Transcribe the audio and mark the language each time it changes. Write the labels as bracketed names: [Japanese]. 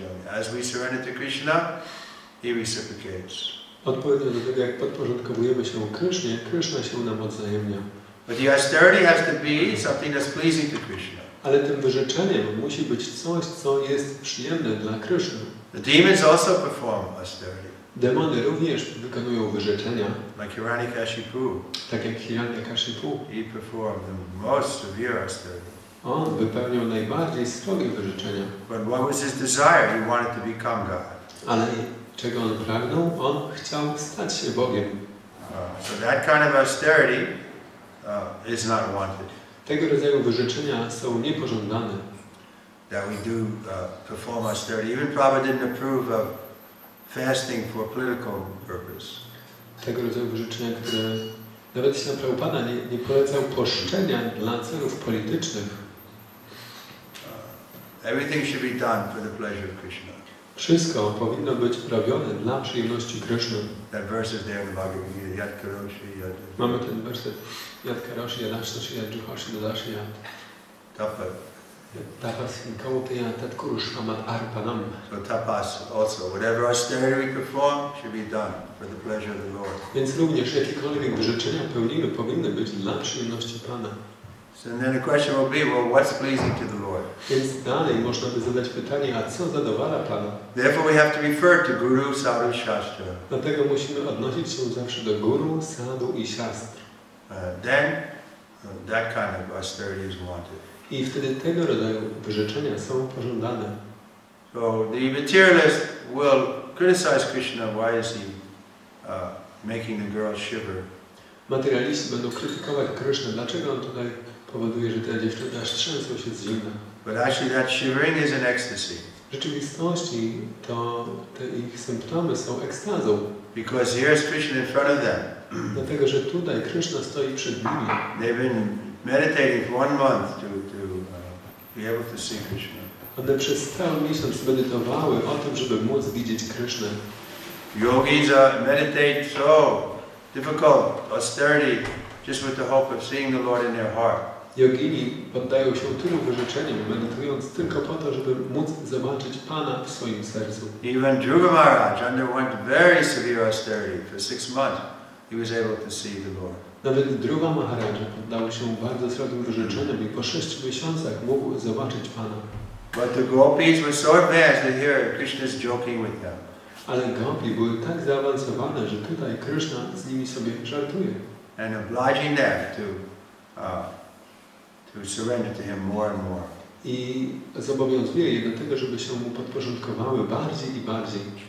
[English] As we surrender to Krishna, He reciprocates. [Polish] Odpowiednio do tego, jak podporządkowujemy się Krysznie, Kryszna się nam odzajemnia. [English] But the austerity has to be something that's pleasing to Krishna. [Polish] Ale tym wyrzeczeniem musi być coś, co jest przyjemne dla Kryszny. [English] The demons also perform austerity. [Polish] Demony również wykonują wyrzeczenia. [English] Like Hiranyakashipu. [Polish] Tak jak Hiranyakashipu. [English] He performed the most severe austerity. [Polish] On wypełniał najbardziej srogie wyrzeczenia. [English] But what was his desire? He wanted to become God. [Polish] Ale czego on pragnął? On chciał stać się Bogiem. [English] So that kind of austerity is not wanted. [Polish] Tego rodzaju wyrzeczenia są niepożądane. [English] That we do perform austerity. Even Prabhupada didn't approve of fasting for political purpose. [Polish] Tego rodzaju wyrzeczenia, które nawet Śrila Prabhupada nie polecał poszczenia dla celów politycznych. [English] Everything should be done for the pleasure of Krishna. [Polish] Wszystko powinno być robione dla przyjemności Kryszny. [English] That verse is there in the Bhagavad Gita. [Sanskrit] Yat karoshi yat. [Polish] Mamy ten werset. [Sanskrit] Yat karoshi yadashtashi yadjuhoshi dadashi yat. Tapa. Tapas inkauteya tat kurushvamat arpanam. [English] So tapas also. Whatever austerity we perform should be done for the pleasure of the Lord. [Polish] Więc również jakiekolwiek wyrzeczenia pełnimy powinny być dla przyjemności Pana. [English] So then the question will be, well, what's pleasing to the Lord? [Polish] Więc dalej można by zadać pytanie, a co zadowala Pana? [English] Therefore we have to refer to Guru, Sadhu, Shastra. [Polish] Dlatego musimy odnosić się zawsze do Guru, Sadhu i Shastr. [English] Then that kind of austerity is wanted. [Polish] I wtedy tego rodzaju wyrzeczenia są pożądane. [English] So the materialist will criticize Krishna. Why is he making the girls shiver? [Polish] Materialiści będą krytykować Krysznę. Dlaczego on tutaj powoduje, że te dziewczyny aż trzęsą się z zimna? [English] But actually that shivering is an ecstasy. [Polish] W rzeczywistości to te ich symptomy są ekstazą. [English] Because here's Krishna in front of them. [Polish] Dlatego, że tutaj Kryszna stoi przed nimi. [English] They've been meditating for 1 month to be able to see Krishna. [Polish] One przez cały miesiąc medytowały o tym, żeby móc widzieć Krysznę. [English] Yogis meditate so difficult, austerity, just with the hope of seeing the Lord in their heart. [Polish] Jogini poddają się tylu wyrzeczeniom, medytując tylko po to, żeby móc zobaczyć Pana w swoim sercu. [English] Even Dhruva Maharaj underwent very severe austerity for 6 months. He was able to see the Lord. [Polish] Nawet Dhruva Maharaj poddał się bardzo srogim wyrzeczeniom i po 6 miesiącach mógł zobaczyć Pana. [English] But the gopis were so advanced that here Krishna is joking with them. [Polish] Ale gopi były tak zaawansowane, że tutaj Kryszna z nimi sobie żartuje. [English] And obliging them to surrender to Him more and more. [Polish] I zobowiązuje je do tego, żeby się mu podporządkowały bardziej i bardziej.